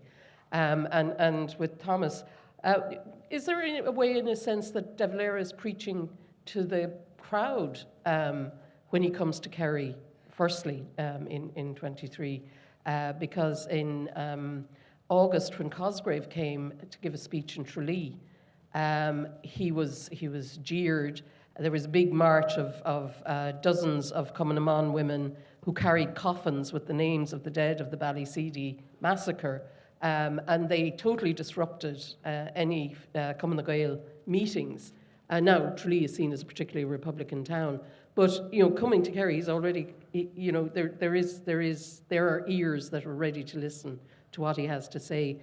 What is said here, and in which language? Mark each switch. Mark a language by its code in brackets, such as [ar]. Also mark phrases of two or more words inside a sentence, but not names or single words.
[en] And with Thomas, is there a way, in a sense, that De Valera is preaching to the crowd when he comes to Kerry, firstly, in 23? Because in August, when Cosgrave came to give a speech in Tralee, he was jeered. There was a big march of dozens of Cumann na mBan women who carried coffins with the names of the dead of the Ballyseedy massacre. And they totally disrupted any Cumann na Gael meetings. Now, Tralee is seen as a particularly Republican town. But, coming to Kerry, he's already, there are ears that are ready to listen to what he has to say.